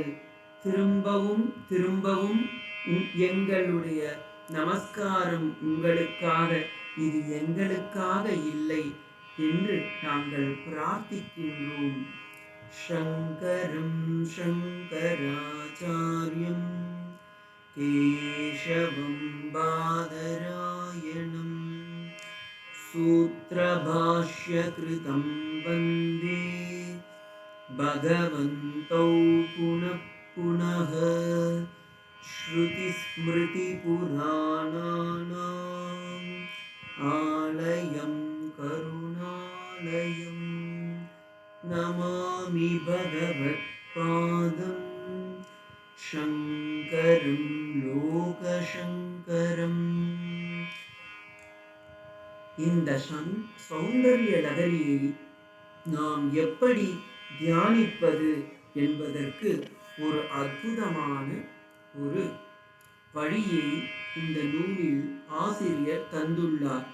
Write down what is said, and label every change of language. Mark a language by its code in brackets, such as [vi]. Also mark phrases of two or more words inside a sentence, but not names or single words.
[ta] திரும்பவும் திரும்பவும் எங்களுடைய நமஸ்காரம் உங்களுக்காக, இது எங்களுக்காக இல்லை என்று நாங்கள் பிரார்த்திக்கின்றோம். [sa] शङ्करं शङ्कराचार्यं केशवं बादरायणम् सूत्रभाष्यकृतं वन्दे भगवन्तौ पुनः पुनः. श्रुतिस्मृतिपुराणानाम् आलयं करुणालयं नमामि भगवत्पादं शङ्करं लोकशङ्करम्. [ta] இந்த சௌந்தர்ய லகரியை நாம் எப்படி தியானிப்பது என்பதற்கு ஒரு அற்புதமான ஒரு வழியை இந்த நூலில் ஆசிரியர் தந்துள்ளார்.